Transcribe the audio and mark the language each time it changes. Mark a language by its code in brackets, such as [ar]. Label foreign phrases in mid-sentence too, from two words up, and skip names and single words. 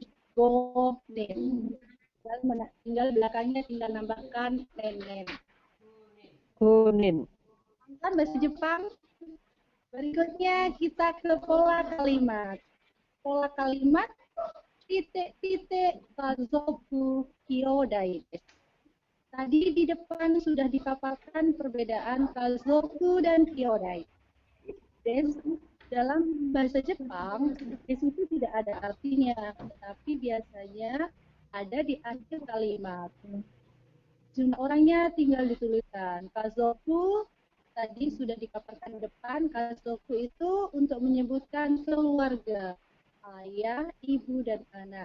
[id] Gonen. Tinggal belakangnya tinggal nambahkan nenen. Gonen. Kan bahasa Jepang. Berikutnya kita ke pola kalimat. Pola kalimat titik-titik [ja] 家族兄弟です. [id] Tadi di depan sudah dipaparkan perbedaan kazoku dan kyodai. Desu dalam bahasa Jepang, desu itu tidak ada artinya, tapi biasanya ada di akhir kalimat. Jumlah orangnya tinggal dituliskan. Kazoku tadi sudah dipaparkan di depan. Kazoku itu untuk menyebutkan keluarga, ayah, ibu, dan anak.